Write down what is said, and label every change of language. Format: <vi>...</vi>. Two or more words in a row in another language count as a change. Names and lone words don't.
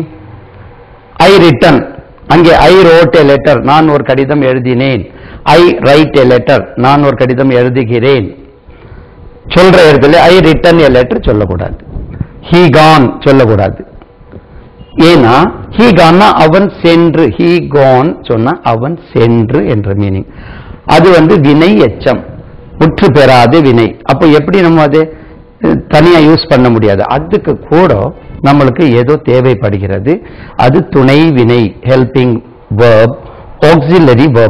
<en>I written, அங்கே I wrote a letter,</en> <ta>நான் ஒரு கடிதம் எழுதினேன்.</ta> <en>I write a letter,</en> <ta>நான் ஒரு கடிதம் எழுதுகிறேன். சொல்ற இடத்துல</ta> <en>I written a letter</en> <ta>சொல்லக்கூடாது.</ta> <en>he gone</en> <ta>சொல்லக்கூடாது. ஏன்னா</ta> <en>he gone</en> <ta>அவன் சென்று,</ta> <en>he gone</en> <ta>சொன்னா அவன் சென்று என்ற மீனிங். அது வினை எச்சம், முற்று பெறாத வினை. அப்போ எப்படி நம்ம அதை தனியா யூஸ் பண்ண முடியாது. அதுக்கு கூட நம்மளுக்கு ஏதோ தேவைப்படுகிறது. அது துணை வினை,</ta> <en>helping verb, auxiliary verb.</en>